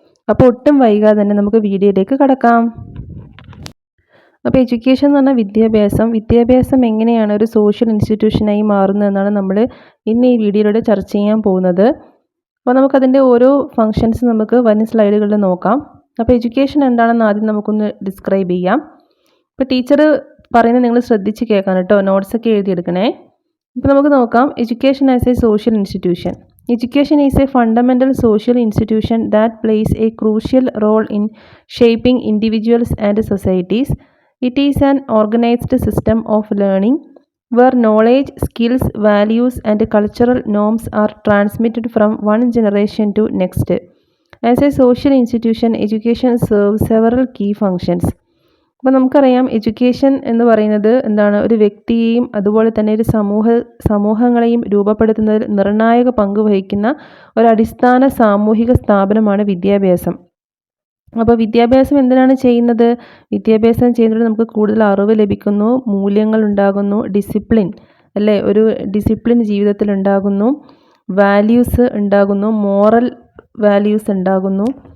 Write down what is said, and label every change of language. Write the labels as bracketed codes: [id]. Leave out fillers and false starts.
[ml] അപ്പോൾ ഒട്ടും വൈകാതെ തന്നെ നമുക്ക് വീഡിയോയിലേക്ക് കടക്കാം. അപ്പോൾ എഡ്യൂക്കേഷൻ എന്ന് പറഞ്ഞാൽ വിദ്യാഭ്യാസം എങ്ങനെയാണ് ഒരു സോഷ്യൽ ഇൻസ്റ്റിറ്റ്യൂഷനായി മാറുന്നതെന്നാണ് നമ്മൾ ഇന്ന് ഈ വീഡിയോയിലൂടെ ചർച്ച ചെയ്യാൻ പോകുന്നത്. അപ്പോൾ നമുക്കതിൻ്റെ ഓരോ ഫങ്ഷൻസ് നമുക്ക് വരും സ്ലൈഡുകളിൽ നോക്കാം. അപ്പോൾ എഡ്യൂക്കേഷൻ എന്താണെന്ന് ആദ്യം നമുക്കൊന്ന് ഡിസ്ക്രൈബ് ചെയ്യാം. ഇപ്പോൾ ടീച്ചർ പറയുന്നത് നിങ്ങൾ ശ്രദ്ധിച്ച് കേൾക്കാൻ കേട്ടോ, നോട്ട്സൊക്കെ എഴുതിയെടുക്കണേ. ഇപ്പോൾ നമുക്ക് നോക്കാം. [en] Education as a social institution. Education is a fundamental social institution that plays a crucial role in shaping individuals and societies. It is an organized system of learning where knowledge, skills, values, and cultural norms are transmitted from one generation to next. As a social institution, education serves several key functions. [ml] അപ്പോൾ നമുക്കറിയാം, education എന്ന് പറയുന്നത് എന്താണ്, ഒരു വ്യക്തിയെയും അതുപോലെ തന്നെ ഒരു സമൂഹങ്ങളെയും രൂപപ്പെടുത്തുന്നതിൽ നിർണായക പങ്ക് വഹിക്കുന്ന ഒരു അടിസ്ഥാന സാമൂഹിക സ്ഥാപനമാണ് വിദ്യാഭ്യാസം. അപ്പോൾ വിദ്യാഭ്യാസം എന്തിനാണ് ചെയ്യുന്നത്? വിദ്യാഭ്യാസം ചെയ്യുന്നതിലൂടെ നമുക്ക് കൂടുതൽ അറിവ് ലഭിക്കുന്നു, മൂല്യങ്ങൾ ഉണ്ടാകുന്നു, ഡിസിപ്ലിൻ അല്ലേ, ഒരു ഡിസിപ്ലിൻ ജീവിതത്തിൽ ഉണ്ടാകുന്നു, വാല്യൂസ് ഉണ്ടാകുന്നു, മോറൽ വാല്യൂസ് ഉണ്ടാകുന്നു.